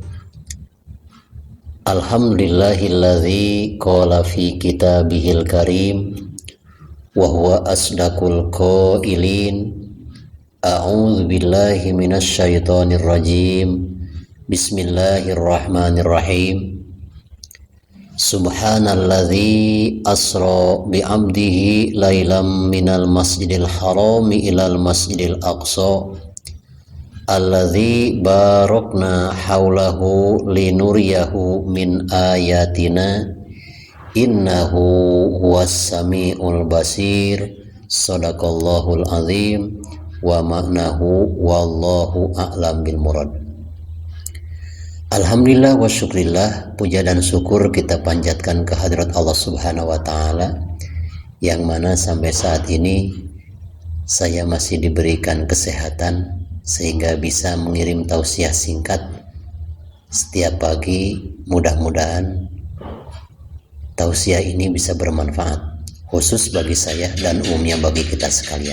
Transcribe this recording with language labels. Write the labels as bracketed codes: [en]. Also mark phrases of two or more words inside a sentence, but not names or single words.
[ar] الحمد لله الذي قال في كتابه الكريم وهو أصدق القائلين. أعوذ بالله من الشيطان الرجيم. بسم الله الرحمن الرحيم. سبحان الذي أسرى بعبده ليلا من المسجد الحرام إلى المسجد الأقصى الذي باركنا حوله لنريه من آياتنا إنه هو السميع البصير. صدق الله العظيم ومعناه والله أعلم بالمراد. الحمد لله وشكر لله, [id] puja dan syukur kita panjatkan kehadirat Allah [ar] سبحانه وتعالى, [id] yang mana sampai saat ini saya masih diberikan kesehatan sehingga bisa mengirim tausiah singkat setiap pagi. Mudah-mudahan tausiah ini bisa bermanfaat khusus bagi saya dan umumnya bagi kita sekalian.